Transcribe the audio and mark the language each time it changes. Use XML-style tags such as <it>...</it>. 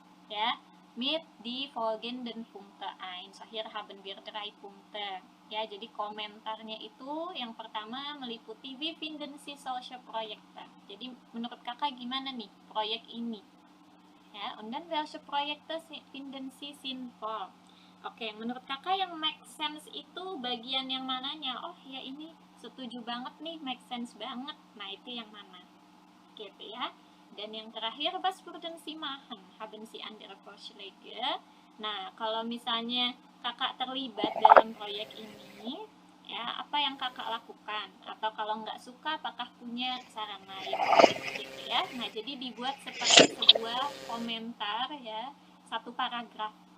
<de>Ya, mit die folgenden Punkte ein. So hier haben wir 3 Punkte.</de> <id>Ya, jadi komentarnya itu yang pertama meliputi</id> <de>wie finden Sie solche Projekte.</de> <id>Jadi menurut kakak gimana nih proyek ini? Ya,</id> <de>und dann welche Projekte finden Sie sinnvoll?</de> <id>Oke, menurut kakak yang make sense itu bagian yang mananya? Oh ya ini setuju banget nih, make sense banget. Nah itu yang mana? Gitu ya. Dan yang terakhir,</id> <de>was würden Sie machen? Haben Sie andere Vorschläge?</de> <id>Nah, kalau misalnya kakak terlibat dalam proyek ini, ya apa yang kakak lakukan? Atau kalau nggak suka, apakah punya saran lain? Gitu ya. Nah, jadi dibuat seperti sebuah komentar ya, 1 paragraf.</id>